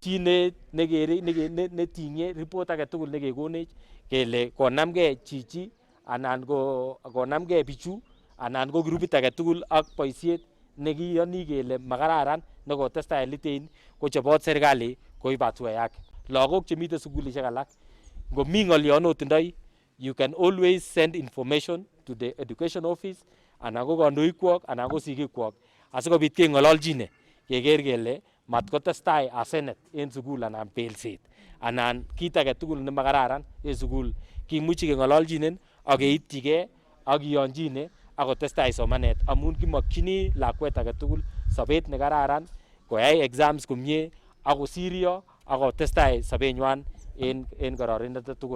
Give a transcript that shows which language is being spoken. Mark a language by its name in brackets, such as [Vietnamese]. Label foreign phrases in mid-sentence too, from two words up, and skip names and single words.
[Kalenjin] Chi netinye report age tugul nekekonech kele konamgei chichi anan konamgei bichu anan ko grupit age tugul ak boisiet nekiyoni kele makararan nekotestai Litein ko chobot serikali koib [Swahili] hatua yake. [Kalenjin] Lagok chemite sukulisiek alak ngomi ng'olyon otindoi, [English] you can always send information to the education office [Kalenjin] anan ko kandoikwok anan ko sigikwok asikobit keng'ololjine keker kele matkotestai asenet en sukul anan belset anan kit age tugul nemakararan en sukul. Kimuchi keng'ololjinen ak keityigei ak kiyonjine akotestai somanet amun kimokchini lakwet age tugul sobet nekararan, koyai exams komie akosiryo akotestai sobenywan en kororindo tugul.